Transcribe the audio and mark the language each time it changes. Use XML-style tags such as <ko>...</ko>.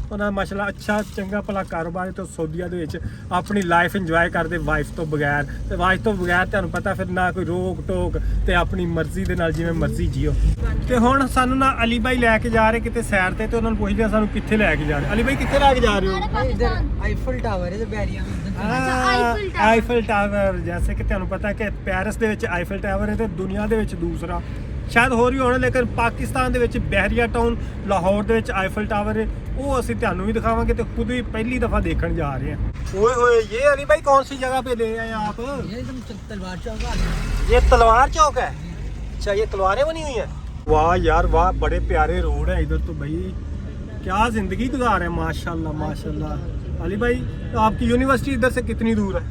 <pa>ਉਹਨਾਂ ਮਾਸ਼ਾਅੱਲਾ ਅੱਛਾ ਚੰਗਾ ਭਲਾ ਕਾਰੋਬਾਰ ਤੇ ਸਾਊਦੀਆ ਦੇ ਵਿੱਚ ਆਪਣੀ ਲਾਈਫ ਇੰਜੋਏ ਕਰਦੇ ਵਾਈਫ ਤੋਂ ਬਗੈਰ। ਤੇ ਵਾਈਫ ਤੋਂ ਬਗੈਰ ਤੁਹਾਨੂੰ ਪਤਾ ਫਿਰ ਨਾ ਕੋਈ ਰੋਕ ਟੋਕ, ਤੇ ਆਪਣੀ ਮਰਜ਼ੀ ਦੇ ਨਾਲ ਜਿਵੇਂ ਮਰਜ਼ੀ ਜੀਓ। ਤੇ ਹੁਣ ਸਾਨੂੰ ਨਾ ਅਲੀ ਬਾਈ ਲੈ ਕੇ ਜਾ ਰਹੇ ਕਿਤੇ ਸੈਰ ਤੇ ਉਹਨਾਂ ਨੂੰ ਪੁੱਛਦੇ ਆ ਸਾਨੂੰ ਕਿੱਥੇ ਲੈ ਕੇ ਜਾ ਰਹੇ। ਅਲੀ ਬਾਈ ਕਿੱਥੇ ਲੈ ਕੇ ਜਾ ਰਹੇ ਹੋ?</pa> <hi>इधर आईफल टावर है बैरिया में उधर।</hi> <pa>Eiffel tower. ਜੈਸੇ ਕਿ ਤੁਹਾਨੂੰ ਪਤਾ ਕਿ ਪੈਰਿਸ ਦੇ ਵਿੱਚ ਆਈਫਲ ਟਾਵਰ ਹੈ ਤੇ ਦੁਨੀਆ ਦੇ ਵਿੱਚ ਦੂਸਰਾ ਸ਼ਾਇਦ ਹੋਰ ਵੀ ਹੋਣਾ, ਲੇਕਿਨ ਪਾਕਿਸਤਾਨ ਦੇ ਵਿੱਚ ਬਹਿਰੀਆ ਟਾਊਨ ਲਾਹੌਰ ਦੇ ਵਿੱਚ ਆਈਫਲ ਟਾਵਰ ਹੈ। ਉਹ ਅਸੀਂ ਤੁਹਾਨੂੰ ਵੀ ਦਿਖਾਵਾਂਗੇ ਤੇ ਖੁਦ ਵੀ ਪਹਿਲੀ ਦਫਾ ਦੇਖਣ ਜਾ ਰਹੇ ਹਾਂ।</pa> <hi>ਓਏ ਹੋਏ, ਇਹ ਅਲੀ भाई कौन सी जगह पे ले आए आप? ये एकदम तलवार चौक आ रहा है। ये तलवार चौक है। अच्छा, ये तलवारें बनी हुई हैं। वाह यार वाह, बड़े प्यारे रोड है इधर तो भाई। क्या जिंदगी गुजार है माशाल्लाह माशाल्लाह। अली भाई, तो आपकी यूनिवर्सिटी इधर से कितनी दूर है?</hi>